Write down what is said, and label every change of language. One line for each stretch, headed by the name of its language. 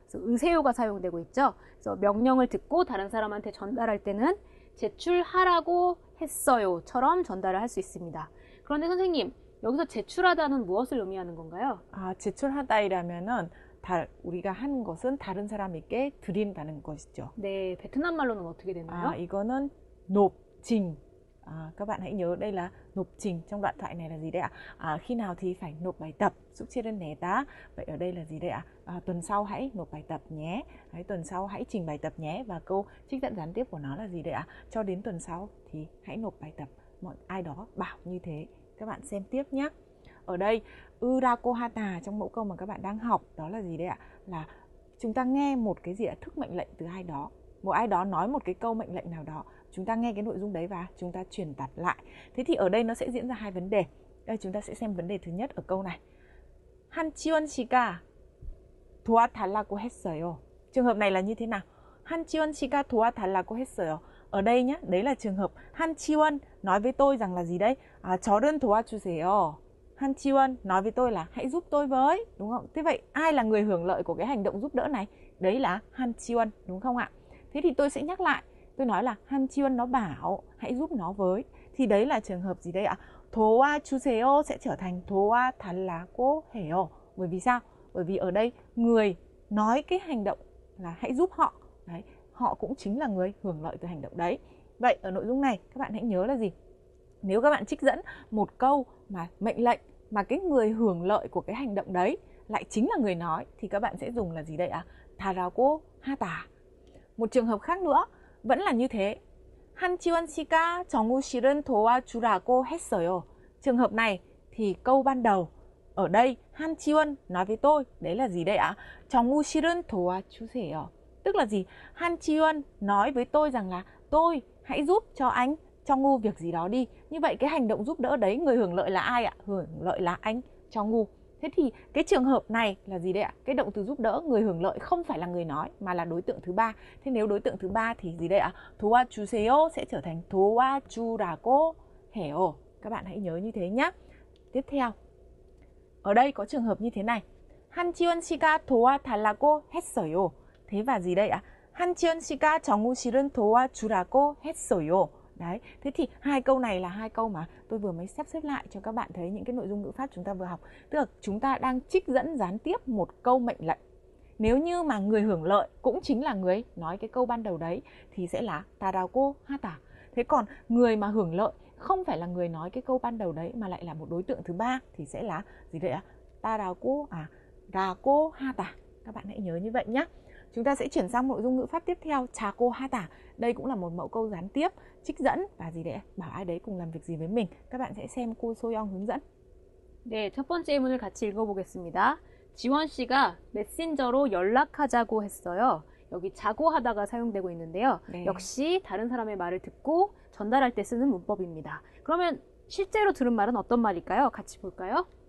Korean: 그래서 으세요가 사용되고 있죠. 그래서 명령을 듣고 다른 사람한테 전달할 때는 제출하라고 했어요처럼 전달을 할 수 있습니다. 그런데 선생님, 여기서 제출하다는 무엇을 의미하는 건가요? 제출하다이라면은 우리가 하는 것은 다른 사람에게 드린다는 것이죠. 네, 베트남 말로는 어떻게 되나요? 이거는
Vietnamese: nộp trình. Các bạn hãy nhớ đây là nộp trình. Trong đoạn thoại này là gì đây ạ? Khi nào thì phải nộp bài tập.
Korean: 숙제는 내다.
Vietnamese: Vậy ở đây là gì đây ạ? Tuần sau hãy nộp bài tập nhé. Tuần sau hãy trình bài tập nhé. Và câu trích dẫn gián tiếp của nó là gì đây ạ? Cho đến tuần sau thì hãy nộp bài tập. Ai đó bảo như thế. Các bạn xem tiếp nhé. Ở đây Urako hata trong mẫu câu mà các bạn đang học đó là gì đấy ạ? Là chúng ta nghe một cái gì ạ? Thức mệnh lệnh từ ai đó. Một ai đó nói một cái câu mệnh lệnh nào đó. Chúng ta nghe cái nội dung đấy và chúng ta truyền đạt lại. Thế thì ở đây nó sẽ diễn ra hai vấn đề. Đây chúng ta sẽ xem vấn đề thứ nhất ở câu này.
Korean: 한지원 씨가 도와달라고 했어요.
Vietnamese: Trường hợp này là như thế nào?
Korean: 한지원 씨가 도와달라고 했어요.
Vietnamese: Ở đây nhé, đấy là trường hợp 한지원 nói với tôi rằng là gì đấy?
Korean: 저를 도와주세요.
Vietnamese: 한지원 nói với tôi là hãy giúp tôi với, đúng không? Thế vậy ai là người hưởng lợi của cái hành động giúp đỡ này? Đấy là 한지원, đúng không ạ? Thế thì tôi sẽ nhắc lại, tôi nói là 한지원 nó bảo hãy giúp nó với. Thì đấy là trường hợp gì đây ạ? 도와주세요 sẽ trở thành 도와달라고 해요. Bởi vì sao? Bởi vì ở đây người nói cái hành động là hãy giúp họ. Đấy, họ cũng chính là người hưởng lợi từ hành động đấy. Vậy ở nội dung này các bạn hãy nhớ là gì? Nếu các bạn trích dẫn một câu mà mệnh lệnh mà cái người hưởng lợi của cái hành động đấy lại chính là người nói thì các bạn sẽ dùng là gì đây ạ?
Korean: 다라고 하다.
Vietnamese: Một trường hợp khác nữa vẫn là như thế.
Korean: 한지원 씨가 정우 씨를 도와주라고 했어요.
Vietnamese: Trường hợp này thì câu ban đầu ở đây 한지원 nói với tôi, đấy là gì đây ạ?
Korean: 정우 씨를 도와주세요.
Vietnamese: Tức là gì? 한지원 nói với tôi rằng là tôi hãy giúp cho anh 정우 việc gì đó đi. Như vậy cái hành động giúp đỡ đấy người hưởng lợi là ai ạ? Hưởng lợi là anh 정우. Thế thì cái trường hợp này là gì đây ạ? Cái động từ giúp đỡ người hưởng lợi không phải là người nói mà là đối tượng thứ ba. Thế nếu đối tượng thứ ba thì gì đây ạ? 도와주세요 sẽ trở thành 도와주라고 해요. Các bạn hãy nhớ như thế nhé. Tiếp theo. Ở đây có trường hợp như thế này.
Korean: 한지원 씨가 도와달라고 했어요.
Vietnamese: Thế và gì đây ạ?
Korean: 한지원 씨가 정우 씨를 도와주라고 했어요.
Vietnamese: Đấy, thế thì hai câu này là hai câu mà tôi vừa mới xếp lại cho các bạn thấy những cái nội dung ngữ pháp chúng ta vừa học. Tức là chúng ta đang trích dẫn gián tiếp một câu mệnh lệnh. Nếu như mà người hưởng lợi cũng chính là người nói cái câu ban đầu đấy thì sẽ là 다라고 하다. Thế còn người mà hưởng lợi không phải là người nói cái câu ban đầu đấy mà lại là một đối tượng thứ ba thì sẽ là gì đấy ạ?
Korean: 다라고 하다.
Vietnamese: Các bạn hãy nhớ như vậy nhé. Chúng ta sẽ chuyển sang nội dung ngữ pháp tiếp theo, 자고 하다. Đây cũng là một mẫu câu gián tiếp, trích dẫn và gì đấy, bảo ai đấy cùng làm việc gì với mình. Các bạn sẽ xem cô 소영 hướng dẫn.
Korean: 네, 첫 번째 예문을 같이 읽어보겠습니다. 지원 씨가 메신저로 연락하자고 했어요. 여기 자고 하다가 사용되고 있는데요. 네. 역시 다른 사람의 말을 듣고 전달할 때 쓰는 문법입니다. 그러면 실제로 들은 말은 어떤 말일까요? 같이 볼까요?